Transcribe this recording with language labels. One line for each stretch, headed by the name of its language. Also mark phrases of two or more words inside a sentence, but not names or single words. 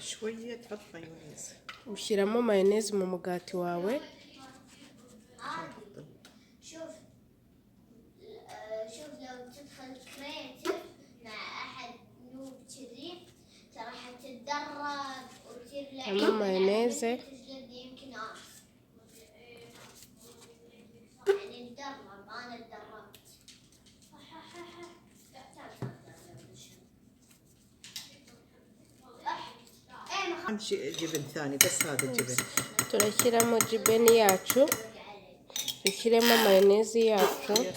Kinyarwanda: Ushyiramo mayoneze mu mugati wawe. Harimo mayoneze.
Arabic: جبن ثاني بس هذا الجبن.
Kinyarwanda: turashyiramo Jiben yacu. Dushyiremo mayoneze yacu.